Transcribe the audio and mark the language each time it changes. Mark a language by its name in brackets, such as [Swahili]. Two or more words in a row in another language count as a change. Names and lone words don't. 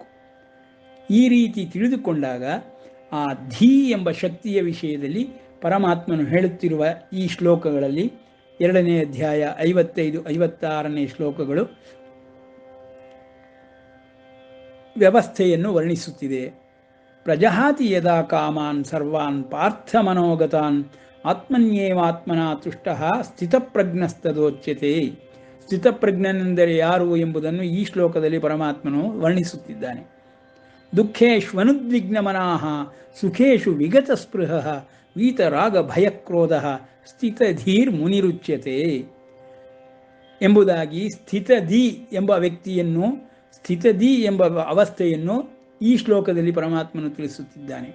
[Kannada] ಈ ರೀತಿ ತಿಳಿದುಕೊಂಡಾಗ ಆ ಧೀ ಎಂಬ ಶಕ್ತಿಯ ವಿಷಯದಲ್ಲಿ ಪರಮಾತ್ಮನು ಹೇಳುತ್ತಿರುವ ಈ ಶ್ಲೋಕಗಳಲ್ಲಿ 2ನೇ ಅಧ್ಯಾಯ 55, 56ನೇ ಶ್ಲೋಕಗಳು ವ್ಯವಸ್ಥೆಯನ್ನು ವರ್ಣಿಸುತ್ತಿದೆ. [Sanskrit] ಪ್ರಜಹಾತಿ ಯದಾ ಕಾಮಾನ್ ಸರ್ವಾನ್ ಪಾರ್ಥ ಮನೋಗತಾನ್ ಆತ್ಮನ್ಯೇವಾತ್ಮನಾ ತುಷ್ಟಃ ಸ್ಥಿತಪ್ರಜ್ಞಸ್ತದೋಚ್ಯತೆ. [Kannada] ಸ್ಥಿತಪ್ರಜ್ಞನೆಂದರೆ ಯಾರು ಎಂಬುದನ್ನು ಈ ಶ್ಲೋಕದಲ್ಲಿ ಪರಮಾತ್ಮನು ವರ್ಣಿಸುತ್ತಿದ್ದಾನೆ. [Sanskrit] ದುಃಖೇಶ್ವನುದ್ವಿಗ್ನಮನಾಃ ಸುಖೇಶು ವಿಗತ ಸ್ಪೃಹಃ ವೀತರಾಗ ಭಯಕ್ರೋಧಃ ಸ್ಥಿತಧೀರ್ ಮುನಿರುಚ್ಯತೆ [Kannada] ಎಂಬುದಾಗಿ ಸ್ಥಿತಧೀ ಎಂಬ ವ್ಯಕ್ತಿಯನ್ನು, ಸ್ಥಿತಧೀ ಎಂಬ ಅವಸ್ಥೆಯನ್ನು ಈ ಶ್ಲೋಕದಲ್ಲಿ ಪರಮಾತ್ಮನು ತಿಳಿಸುತ್ತಿದ್ದಾನೆ.